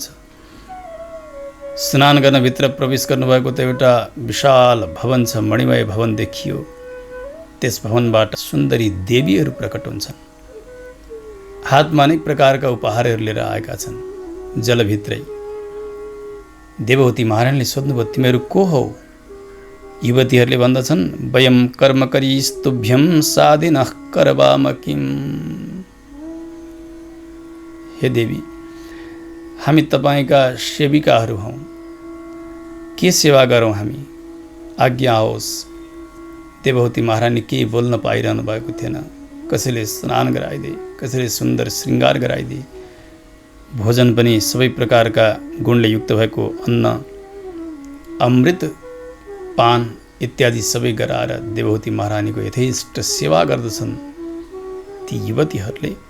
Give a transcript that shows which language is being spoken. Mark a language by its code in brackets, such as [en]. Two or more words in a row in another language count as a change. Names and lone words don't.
[ne] स्नान गर्न भित्र प्रवेश गर्नुभएको त एउटा विशाल भवन छ, मणिमय भवन देखियो। त्यस भवनबाट सुन्दरी देवीहरू प्रकट हुन्छन्। हातमा अनेक प्रकारका उपहारहरू लिएर आएका छन् जलभित्रै। देवहूति महारानीले सोध्नुभयो, तिमीहरू को हौ? युवतीहरूले भन्दछन्, [sa] वयं कर्मकरीस्तुभ्यं साधिनः करवाम किम्। [ne] हे देवी, हामी तपाईँका सेविकाहरू हौँ, के सेवा गरौँ हामी, आज्ञा होस्। देवहूति महारानी केही बोल्न पाइरहनु भएको थिएन। कसैले स्नान गराइदिए, कसैले सुन्दर श्रृङ्गार गराइदिए, भोजन पनि सबै प्रकारका गुणले युक्त भएको अन्न, अमृत पान इत्यादि सबै गराएर देवहूति महारानीको यथेष्ट सेवा गर्दछन् ती युवतीहरूले।